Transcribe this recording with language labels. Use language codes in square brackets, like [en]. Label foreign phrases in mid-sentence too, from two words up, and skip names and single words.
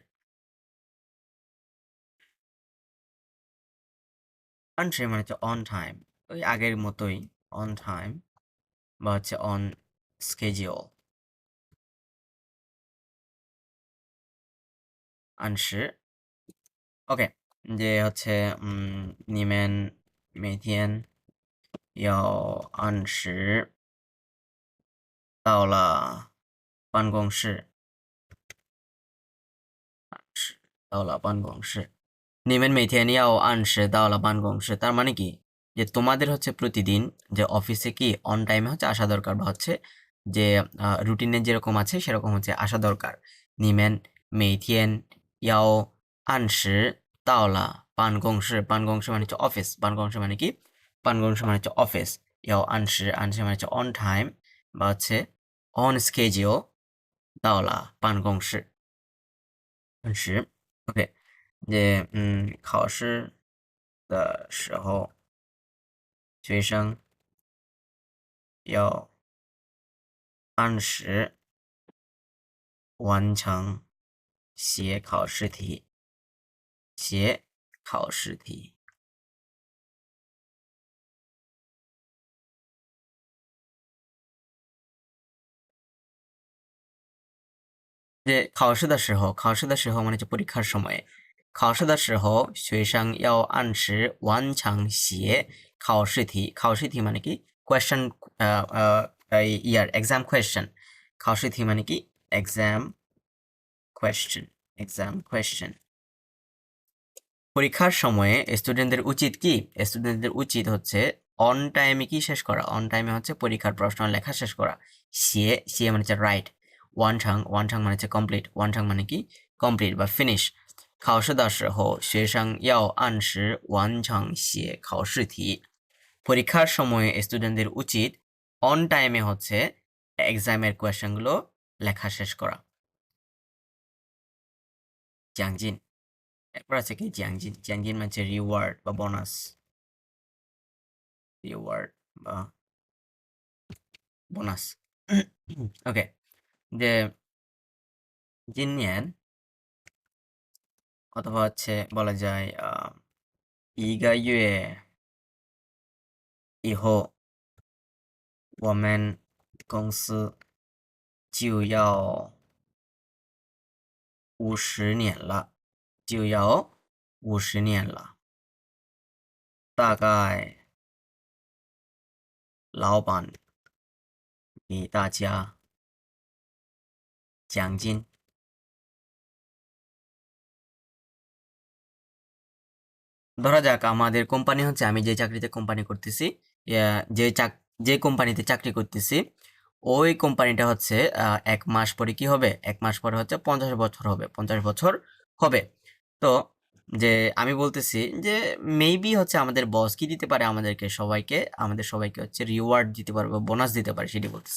[bn] আনসি মানে হচ্ছে [en] on time, [bn] ওই আগের মতোই [en] on time [bn] বা হচ্ছে [en] on schedule. [zh] আনসি [bn] ওকে, যে হচ্ছে [zh] 你们每天要按时到了办公室，到了办公室。你们每天要按时到了办公室, [bn] তার মানে কি যে তোমাদের হচ্ছে প্রতিদিন যে অফিসে কি [en] on time [bn] হচ্ছে আসা দরকার, বা হচ্ছে যে রুটিনে যেরকম আছে সেরকম হচ্ছে আসা দরকার। [zh] 你们每天要按时到了办公室, [bn] বানগংসে মানে হচ্ছে অফিস, বানগংসে মানে কি, বানগংসে মানে হচ্ছে অফিস। [zh] 要按时, [bn] আনসে মানে হচ্ছে [en] on time [bn] বা হচ্ছে [en] on schedule [zh] 到了办公室按时. ওকে, যে 考试的时候，学生要按时完成写考试题。写考试题。 [bn] যে [zh] 考试的时候 [bn] মানে হচ্ছে পরীক্ষার সময়ে। [zh] 考试的时候学生要按时完成写考试题。 [en] 考试题 [bn] মানে কি [en] question, year exam question. 考试题 [bn] মানে কি [en] exam question, exam question. [bn] পরীক্ষার সময়ে স্টুডেন্টদের উচিত কি, স্টুডেন্টদের উচিত হচ্ছে [en] on time [bn] কি শেষ করা, [en] on time [bn] হচ্ছে পরীক্ষার প্রশ্ন লেখা শেষ করা। সিয়ে, সিয়ে মানে হচ্ছে রাইট। ওয়ানঠাং, ওয়ানঠাং মানে হচ্ছে কমপ্লিট, ওয়ানঠাং মানে কি কমপ্লিট বা ফিনিশ। [zh] 考试的时候学生要按时完成写考试题。 [bn] পরীক্ষার সময়ে স্টুডেন্টদের উচিত [en] on time [bn] হচ্ছে এক্সামের কোয়েশ্চেনগুলো লেখা শেষ করা। জ্যাংজিন, এরপর আছে কি জ্যাংজিন। জ্যাংজিন মানে হচ্ছে রিওয়ার্ড বা বোনাস, রিওয়ার্ড বা বোনাস। [zh] ওকে, [bn] যে জিনিয়ান অথবা হচ্ছে বলা যায় [zh] 1个月以后我们公司就要50年了，就要50年了。大概老板给大家奖金。 [bn] ধরা যাক আমাদের কোম্পানি হচ্ছে, আমি যে চাকরিতে কোম্পানি করতেছি, যে যে কোম্পানিতে চাকরি করতেছি, ওই কোম্পানিটা হচ্ছে 1 মাস পরে কি হবে, 1 মাস পরে হচ্ছে 50 বছর হবে, 50 বছর হবে। তো যে আমি বলতেছি যে মেবি হচ্ছে আমাদের বস কি দিতে পারে আমাদেরকে সবাইকে, আমাদের সবাইকে হচ্ছে রিওয়ার্ড দিতে পারে বা বোনাস দিতে পারে, সেটি বলতেছে।